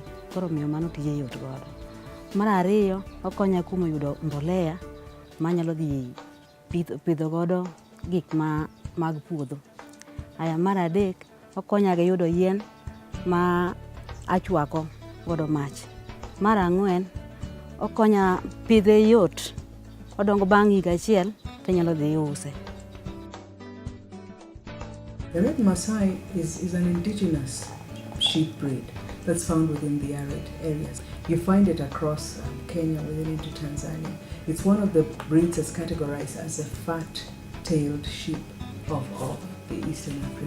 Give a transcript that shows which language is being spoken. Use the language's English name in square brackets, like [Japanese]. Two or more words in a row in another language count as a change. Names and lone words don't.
[Luo (Kenya and Tanzania)] Koro miyo mano tije yot godo. Mar ariyo okonya kuom yudo mbolea manyalo dhi pidho godo gik mag puodho. Aya mar adek okonya ga yudo yien ma achwako godo mach. Mar ang'wen okonya pidhe yot odongo bang' higa achiel tenyalo dhi use. [English] The red Maasai is an indigenous sheep breed that's found within the arid areas. You find it across Kenya, within into Tanzania. It's one of the breeds that's categorized as a fat-tailed sheep of the Eastern Africa.